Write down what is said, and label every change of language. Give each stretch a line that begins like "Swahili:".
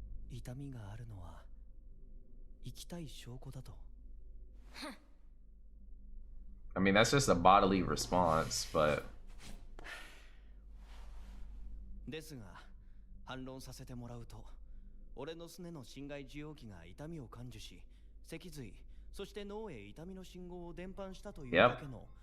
Japanese: 痛みがあるのは生きたい証拠だと。
English: I mean, that's just a bodily response, but
Japanese: ですが、反論させてもらうと、俺のすねの侵害受容器が痛みを感受し、脊髄、そして脳へ痛みの信号を伝播したというだけの。